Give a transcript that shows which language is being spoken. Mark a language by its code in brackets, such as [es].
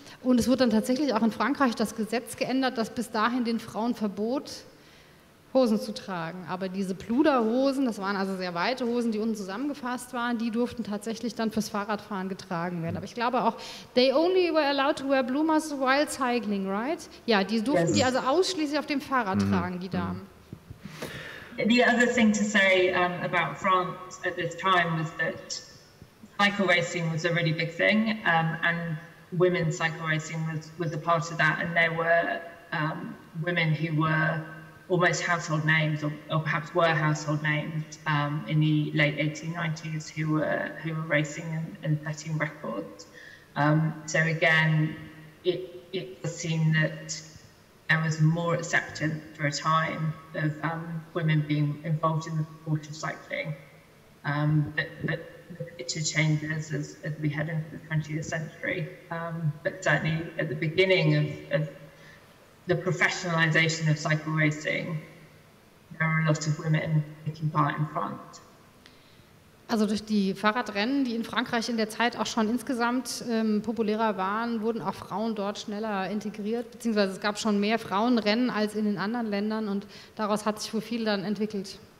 [de] Und es wurde dann tatsächlich auch in Frankreich das Gesetz geändert, das bis dahin den Frauen verbot, Hosen zu tragen. Aber diese Pluderhosen, das waren also sehr weite Hosen, die unten zusammengefasst waren, die durften tatsächlich dann fürs Fahrradfahren getragen werden. Aber ich glaube auch, [en] they only were allowed to wear bloomers while cycling, right? [de] Ja, die durften die also ausschließlich auf dem Fahrrad tragen, die Damen. [en] The other thing to say about France at this time was that cycle racing was a really big thing, and women's cycle racing was a part of that, and there were women who were almost household names, or perhaps were household names in the late 1890s who were racing and setting records. So again, it does seem that there was more acceptance for a time of women being involved in the sport of cycling. But the picture changes as we head into the 20th century. But certainly at the beginning of the professionalization of cycle racing, there are a lot of women taking part in France. [de] Also durch die Fahrradrennen, die in Frankreich in der Zeit auch schon insgesamt populärer waren, wurden auch Frauen dort schneller integriert, beziehungsweise es gab schon mehr Frauenrennen als in den anderen Ländern und daraus hat sich wohl viel dann entwickelt.